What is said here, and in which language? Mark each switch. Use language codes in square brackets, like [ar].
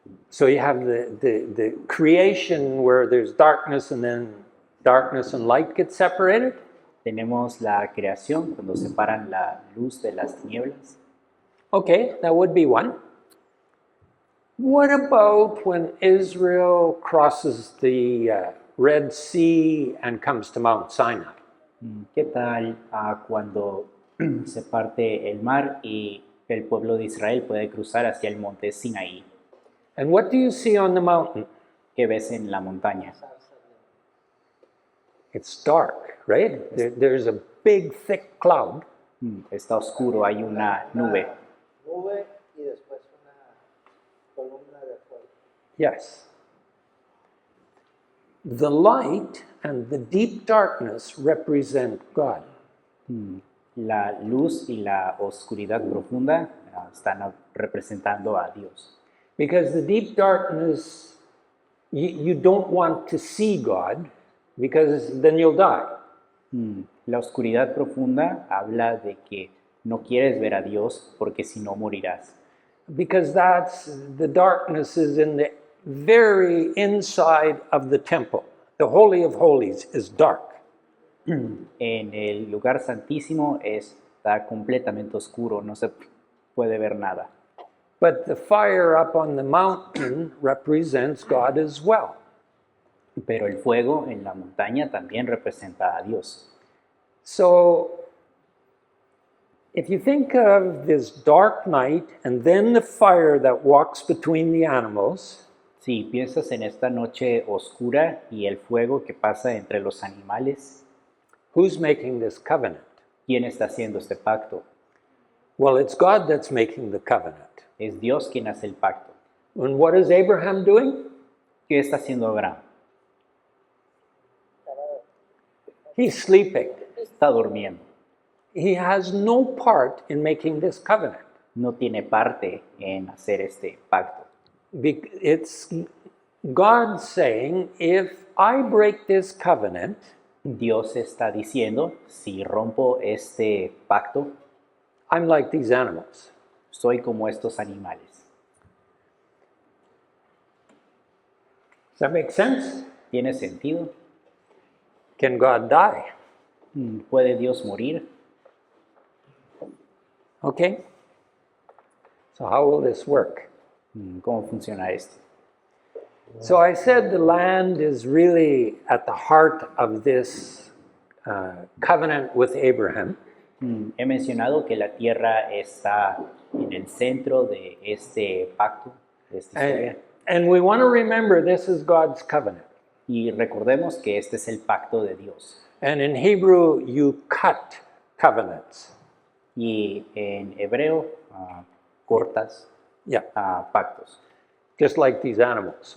[en] So you have the creation where there's darkness and then darkness and light get separated. [es] Tenemos la creación cuando separan la luz de las tinieblas. [en] Okay, that would be one. What about when Israel crosses the Red Sea and comes to Mount Sinai? [es] ¿Qué tal cuando se parte el mar y el pueblo de Israel puede cruzar hacia el monte Sinaí? [en] And what do you see on the mountain? [es] ¿Qué ves en la montaña? [en] It's dark, right? There's a big, thick cloud. [es] Está oscuro, hay una nube. Nube y después una columna de fuego. [en] Yes. The light and the deep darkness represent God. [es] La luz y la oscuridad profunda están representando a Dios. [en] Because the deep darkness, you don't want to see God because then you'll die. [es] La oscuridad profunda habla de que no quieres ver a Dios porque si no morirás. [en] Because the darkness is in the very inside of the temple. The Holy of Holies is dark. [es] En el lugar santísimo está completamente oscuro, no se puede ver nada. [en] But the fire up on the mountain represents God as well. [es] Pero el fuego en la montaña también representa a Dios. [en] So, if you think of this dark night and then the fire that walks between the animals, [es] Si piensas en esta noche oscura y el fuego que pasa entre los animales, [en] who's making this covenant? [es] ¿quién está haciendo este pacto? [en] Well, it's God that's making the covenant. [es] Es Dios quien hace el pacto. [en] And what is Abraham doing? [es] ¿Qué está haciendo Abraham? [en] He's sleeping. [es] Está durmiendo. [en] He has no part in making this covenant. [es] No tiene parte en hacer este pacto. [en] It's God saying, if I break this covenant, [es] Dios está diciendo, si rompo este pacto, [en] I'm like these animals. [es] soy como estos animales. [en] Does that make sense? [es] ¿Tiene sentido? [en] Can God die? [es] ¿Puede Dios morir? [en] Okay. So how will this work? [es] ¿Cómo funciona esto? [en] So I said the land is really at the heart of this covenant with Abraham. [es] He mencionado que la tierra está en el centro de este pacto, de esta historia. [en] And we want to remember this is God's covenant. [es] Y recordemos que este es el pacto de Dios. [en] And in Hebrew, you cut covenants. [es] Y en hebreo, cortas [en] Yeah, [es] pactos. [en] just like these animals.